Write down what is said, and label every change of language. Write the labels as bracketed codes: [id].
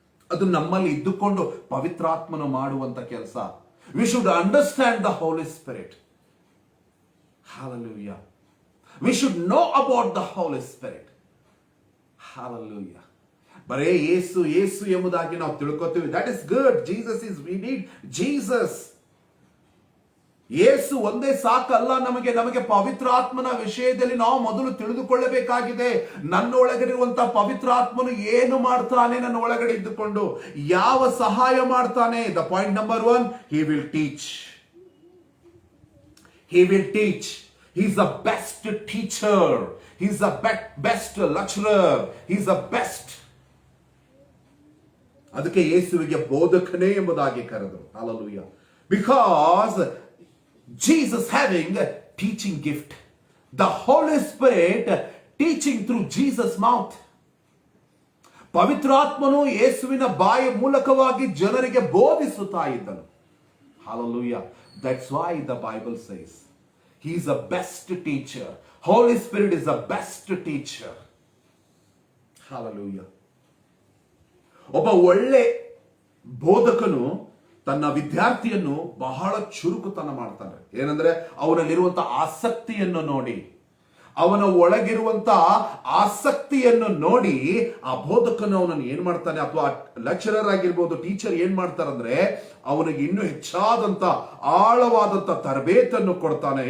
[kn] ಅದು ನಮ್ಮಲ್ಲಿ ಇದ್ದುಕೊಂಡು ಪವಿತ್ರಾತ್ಮನು ಮಾಡುವಂತ ಕೆಲಸ. [en] We should understand the Holy Spirit. Hallelujah. We should know about the Holy Spirit. [kn] Hallelujah. ಬರೇ ಯೇಸು ಯೇಸು ಎಂಬುದಾಗಿ ನಾವು ತಿಳ್ಕೊತೀವಿ. [en] That is good. We need Jesus. [kn] ಯೇಸು ಒಂದೇ ಸಾಕಲ್ಲ ನಮಗೆ ಪವಿತ್ರಾತ್ಮನ ವಿಷಯದಲ್ಲಿ ನಾವು ಮೊದಲು ತಿಳಿದುಕೊಳ್ಳಬೇಕಾಗಿದೆ. ನನ್ನ ಒಳಗಡಿರುವಂತ ಪವಿತ್ರಾತ್ಮನು ಏನು ಮಾಡ್ತಾನೆ, ನನ್ನ ಒಳಗಡೆ ಇದ್ದುಕೊಂಡು ಯಾವ ಸಹಾಯ ಮಾಡ್ತಾನೆ. [en] The point number 1, he will teach. He will teach. He's the best teacher. He's the best lecturer. He's the best. [kn] ಅದಕ್ಕೆ ಯೇಸುವಿಗೆ ಬೋಧಕನೇ ಎಂಬುದಾಗಿ ಕರೆದರು. [en] Hallelujah. Because Jesus having a teaching gift. The Holy Spirit teaching through Jesus' mouth. [kn] ಪವಿತ್ರಾತ್ಮನು ಯೇಸುವಿನ ಬಾಯ ಮೂಲಕವಾಗಿ ಜನರಿಗೆ ಬೋಧಿಸುತ್ತಾ ಇದ್ದನು. [en] Hallelujah. That's why the Bible says he is the best teacher. Holy Spirit is the best teacher. Hallelujah. [kn] ಒಬ್ಬ ಒಳ್ಳೆ ಬೋಧಕನು ತನ್ನ ವಿದ್ಯಾರ್ಥಿಯನ್ನು ಬಹಳ ಚುರುಕುತನ ಮಾಡ್ತಾನೆ. ಏನಂದ್ರೆ ಅವನಲ್ಲಿರುವಂತ ಆಸಕ್ತಿಯನ್ನು ನೋಡಿ, ಅವನ ಒಳಗಿರುವಂತ ಆಸಕ್ತಿಯನ್ನು ನೋಡಿ ಆ ಬೋಧಕನು ಅವನನ್ನು ಏನ್ ಮಾಡ್ತಾನೆ, ಅಥವಾ ಲೆಕ್ಚರರ್ ಆಗಿರ್ಬೋದು, ಟೀಚರ್ ಏನ್ ಮಾಡ್ತಾರಂದ್ರೆ ಅವನಿಗೆ ಇನ್ನೂ ಹೆಚ್ಚಾದಂತ ಆಳವಾದಂತ ತರಬೇತನ್ನು ಕೊಡ್ತಾನೆ.